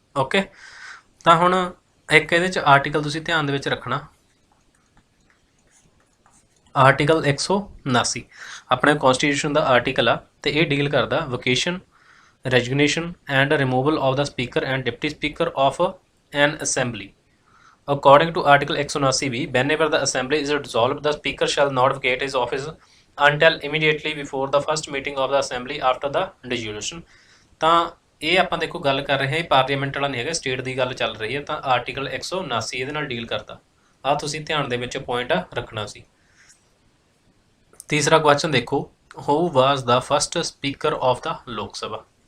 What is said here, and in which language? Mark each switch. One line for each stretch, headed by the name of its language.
Punjabi: Okay, ਤਾਂ ਹੁਣ ਇੱਕ ਇਹਦੇ 'ਚ ਆਰਟੀਕਲ ਤੁਸੀਂ ਧਿਆਨ ਦੇ ਵਿੱਚ ਰੱਖਣਾ, ਆਰਟੀਕਲ 179 ਆਪਣੇ ਕੌਨਸਟੀਟਿਊਸ਼ਨ ਦਾ ਆਰਟੀਕਲ ਆ, ਅਤੇ ਇਹ ਡੀਲ ਕਰਦਾ
English: Vacation, resignation and removal of the speaker and deputy speaker of an assembly. According to article 179 ਵੀ, whenever the assembly is dissolved, the speaker shall not vacate his office until immediately before the first meeting of the assembly after the dissolution।
Punjabi: ਤਾਂ ਇਹ ਆਪਾਂ ਦੇਖੋ ਗੱਲ ਕਰ ਰਹੇ ਹਾਂ, parliament ਵਾਲਾ ਨਹੀਂ ਹੈਗਾ, ਸਟੇਟ ਦੀ ਗੱਲ ਚੱਲ ਰਹੀ ਹੈ। ਤਾਂ ਆਰਟੀਕਲ 179 ਇਹਦੇ ਨਾਲ ਡੀਲ ਕਰਦਾ। ਆਹ ਤੁਸੀਂ ਧਿਆਨ ਦੇ ਵਿੱਚ ਪੁਆਇੰਟ ਰੱਖਣਾ ਸੀ। ਤੀਸਰਾ ਕੁਐਸਚਨ ਦੇਖੋ,
English: Who was the first speaker of the Lok Sabha.